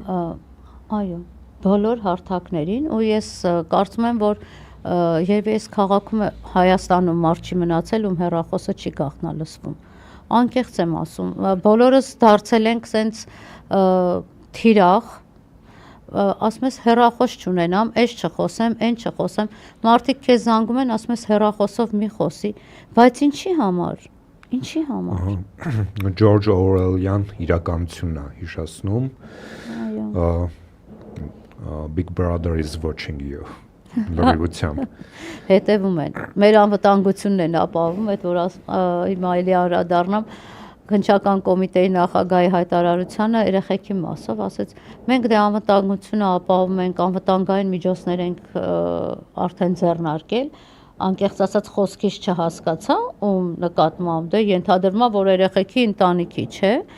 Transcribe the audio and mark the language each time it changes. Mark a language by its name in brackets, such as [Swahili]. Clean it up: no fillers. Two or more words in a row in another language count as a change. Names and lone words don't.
[Armenian] Այո, բոլոր հարթակներին ու ես կարծում եմ, որ երբ այս քաղաքում Հայաստանում մարդ չի մնացել, ում հեռախոսը չի գաղտնալսվում։ Անկեղծ եմ ասում, բոլորս դարձել ենք սենց թիրախ, ասում ես հեռախոս չունենամ, այս չխոսեմ, այն չխոսեմ, մարդիկ քեզ զանգում են, ասում ես հեռախոսով մի խոսի, բայց ինչի համար։ Ինչի համար։ Ջորջ Օրվելյան իրականությունն է հիշեցնում։ Այո։ [English] Big Brother is watching you։ Լրիվությամբ։ [Armenian] Հետևում են։ Մեր անվտանգությունն են ապահովում, այդ որ հիմա էլի անդրադառնամ Քննչական կոմիտեի նախագահի հայտարարությանը երեխեքի մասով ասեց մենք դե անվտանգությունը ապահովում ենք, անվտանգային միջոցներ ենք արդեն ձեռնարկել, անկեղծ ասած խոսքից չհասկացա, ում նկատմամբ դե ենթադրվում է, որ երեխեքի ընտանիքի, չէ,